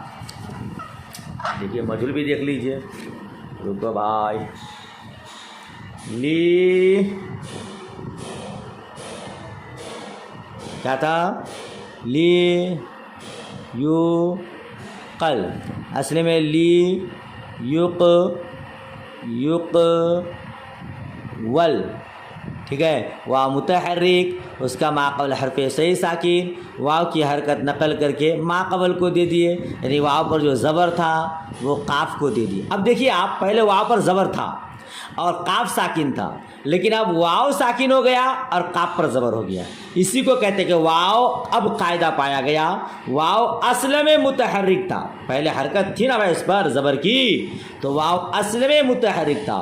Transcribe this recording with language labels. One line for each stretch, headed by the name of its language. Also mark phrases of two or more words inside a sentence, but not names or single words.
Urdu: دیکھیے مجہول بھی دیکھ لیجیے، رکو بھائی، لی کیا تھا؟ لی یو قل اصل میں لی یق ول، ٹھیک ہے؟ واو متحرک، اس کا ما قبل حرف صحیح ساکن، واو کی حرکت نقل کر کے ما قبل کو دے دیے، یعنی واو پر جو زبر تھا وہ قاف کو دے دیے۔ اب دیکھیے آپ، پہلے واو پر زبر تھا، اور قاف ساکن تھا، لیکن اب واو ساکن ہو گیا اور قاف پر زبر ہو گیا. اسی کو کہتے کہ واو اب قاعدہ پایا گیا. واو اصل میں متحرک تھا، پہلے حرکت تھی نا بھائی اس پر زبر کی، تو واو اصل میں متحرک تھا.